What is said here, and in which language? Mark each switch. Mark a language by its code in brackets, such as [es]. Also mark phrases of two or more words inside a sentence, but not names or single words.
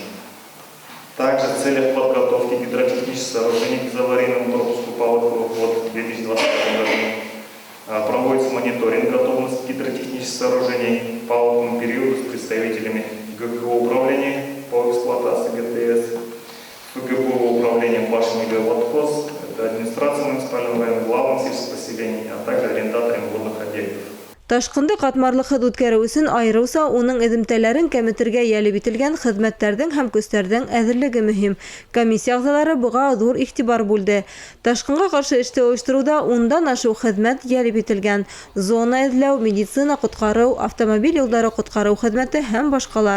[ru] Также в целях подготовки гидротехнических сооружений к аварийному пропуску паводковых вод в 2020 году проводится мониторинг готовности гидротехнических сооружений к паводковому периоду с представителями ГКО управления по эксплуатации ГТС, ФГБУ управлением башни Водхоз, администрация муниципального района, главным сельскохозяйственных, а также арендаторами водных объектов. [ba] Ташҡынды ҡатмарлыҡһыҙ үткәреү өсөн айырыуса уның эҙемтәләрен кәметергә йәлеп ителгән хеҙмәттәрҙең һәм көстәрҙең әҙерлеге мөһим. Комиссия ағзалары быға ҙур иғтибар бүлде. Ташҡынға ҡаршы эште ойоштороуҙа 10-дан ашыу хеҙмәт йәлеп ителгән. Зона эҙләү, медицина ҡотҡарыу, автомобиль юлдары ҡотҡарыу хеҙмәте һәм башҡалар.